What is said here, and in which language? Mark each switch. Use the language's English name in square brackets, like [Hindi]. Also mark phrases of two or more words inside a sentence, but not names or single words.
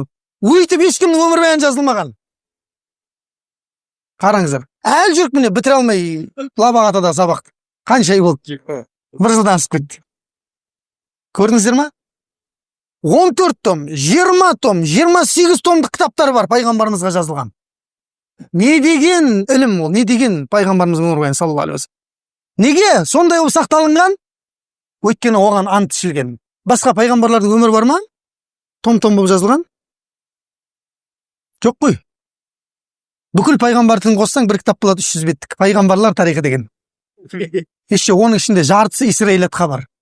[Kazakh] Өйтіп ешкімнің өмір баяны жазылмаған. Қараңыздар, әлі жүріп міне бітіре алмай лабағатада сабақты. Қанша ай болды? Бір жылдан асып кетті. Көрдіңіздер ма? 14 том, 20 том, 28 томдық кітаптар бар пайғамбарымызға жазылған. Не деген ілім ол, не деген пайғамбарымыздың өмір баяны [Arabic] صلى الله عليه وسلم. [Kazakh] Неге сондай болып сақталынған? Өйткені оған ант ішілген. Басқа пайғамбарлардың өмірі бар ма? Том-том болып жазылған? Жоқ қой. Бүкіл пайғамбардың қоссаң бір кітап болады 300 беттік. Пайғамбарлар тарихы деген. Ешше оның ішінде жартысы Исраилатқа бар.